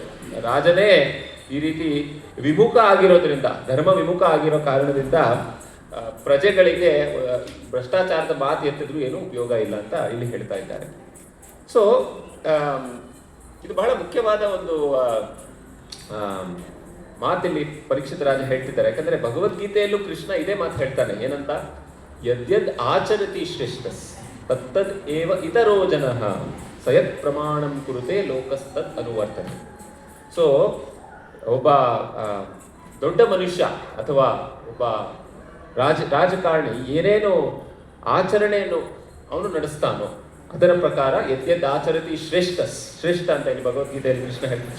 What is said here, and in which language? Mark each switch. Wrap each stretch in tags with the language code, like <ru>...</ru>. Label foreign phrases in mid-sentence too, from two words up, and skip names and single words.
<kn>ರಾಜನೇ ಈ ರೀತಿ ವಿಮುಖ ಆಗಿರೋದ್ರಿಂದ, ಧರ್ಮ ವಿಮುಖ ಆಗಿರೋ ಕಾರಣದಿಂದ ಪ್ರಜೆಗಳಿಗೆ ಭ್ರಷ್ಟಾಚಾರದ ಮಾತು ಎತ್ತಿದ್ರು ಏನೂ ಉಪಯೋಗ ಇಲ್ಲ ಅಂತ ಇಲ್ಲಿ ಹೇಳ್ತಾ ಇದ್ದಾರೆ. ಸೊ ಇದು ಬಹಳ ಮುಖ್ಯವಾದ ಒಂದು ಮಾತಿಲ್ಲಿ ಪರೀಕ್ಷಿತ ರಾಜ ಹೇಳ್ತಿದ್ದಾರೆ. ಯಾಕಂದ್ರೆ ಭಗವದ್ಗೀತೆಯಲ್ಲೂ ಕೃಷ್ಣ ಇದೇ ಮಾತು ಹೇಳ್ತಾನೆ.</kn> <sa>ಏನಂತ? ಯದ್ಯದ್ ಆಚರತಿ ಶ್ರೇಷ್ಠಸ್ ತತ್ತದ್ ಏವ ಇತರೋ ಜನಃ ಸಯತ್ ಪ್ರಮಾಣಂ ಕುರುತೆ ಲೋಕಸ್ತದ್ ಅನುವರ್ತನೆ.</sa> <kn>ಸೊ ಒಬ್ಬ ದೊಡ್ಡ ಮನುಷ್ಯ ಅಥವಾ ಒಬ್ಬ ರಾಜಕಾರಣಿ ಏನೇನು ಆಚರಣೆಯನ್ನು ಅವನು ನಡೆಸ್ತಾನೋ ಅದರ ಪ್ರಕಾರ</kn> <sa>ಯದ್ಯದ್ ಆಚರತಿ ಶ್ರೇಷ್ಠ</sa> <kn>ಅಂತ ಇಲ್ಲಿ ಭಗವದ್ಗೀತೆಯಲ್ಲಿ ಕೃಷ್ಣ ಹೇಳ್ತಾರೆ.</kn>